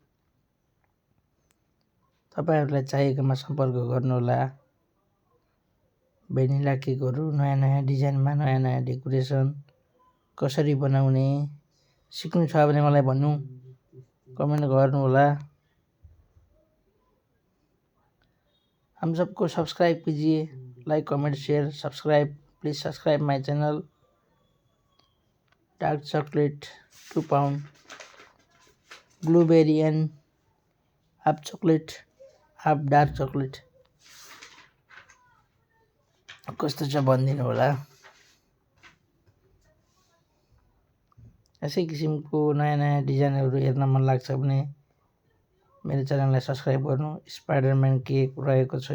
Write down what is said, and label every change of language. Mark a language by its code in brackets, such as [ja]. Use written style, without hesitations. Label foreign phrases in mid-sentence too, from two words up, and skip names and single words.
[ne] तपाईँहरूलाई चाहिएकोमा सम्पर्क गर्नुहोला। [en] vanilla cakes [ne] नयाँ डिजाइनमा, नयाँ डेकोरेसन कसरी बनाउने सिक्नु छ भने मलाई भन्नु, कमेन्ट गर्नु होला। [hi] हम सबको सब्सक्राइब कीजिए, [en] like comment share subscribe. please subscribe my channel. dark chocolate 2 pound, blueberry and half chocolate, half dark chocolate [ne] कस्तो छ भनिदिनु होला। यसै किसिमको नयाँ डिजाइनहरू हेर्न मन लाग्छ भने मेरो च्यानललाई सब्सक्राइब गर्नु। स्पाइडरम्यान केक रहेको छ।